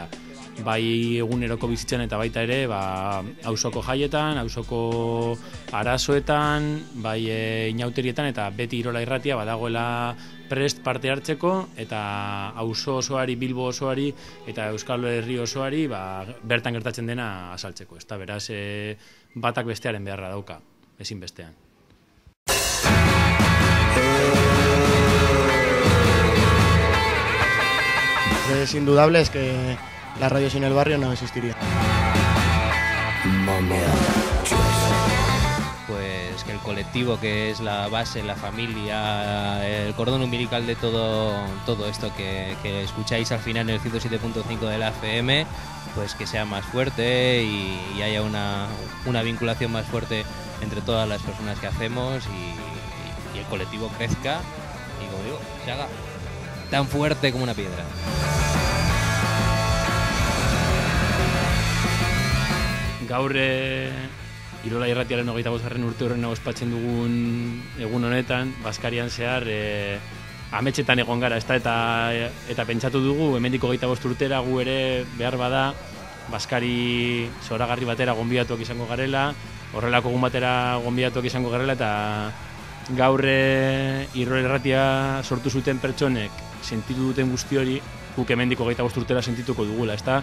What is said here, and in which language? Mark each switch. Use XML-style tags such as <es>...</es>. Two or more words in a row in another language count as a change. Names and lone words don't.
<eu>Bai eguneroko bizitzen eta baita ere auzoko jaietan, auzoko arazoetan, bai inauterietan, eta beti Irola Irratia badagoela prest parte hartzeko eta auzo osoari, Bilbo osoari eta Euskal Herri osoari bertan gertatzen dena azaltzeko. Ez da, beraz, batak bestearen beharra dauka, ezin bestean.</eu> <es>Es indudable, es que la radio sin el barrio no existiría. Pues que el colectivo, que es la base, la familia, el cordón umbilical de todo esto que escucháis al final en el 107.5 de la FM, pues que sea más fuerte y haya una vinculación más fuerte entre todas las personas que hacemos y el colectivo crezca y, como digo, se haga tan fuerte como una piedra.</es> <eu>Gaur Irola Irratiaren 25. urte horrena ospatzen dugun egun honetan, Baskarian zehar ametsetan egon gara, eta pentsatu dugu, hemendik 25 urtera gu ere behar bada Baskari zoragarri batera gonbidatuak izango garela, horrelako egun batera gonbidatuak izango garela, eta gaur Irola Irratia sortu zuten pertsonek sentitu duten guzti hori, guk hemendik 25 urtera sentituko dugula, ezta?</eu>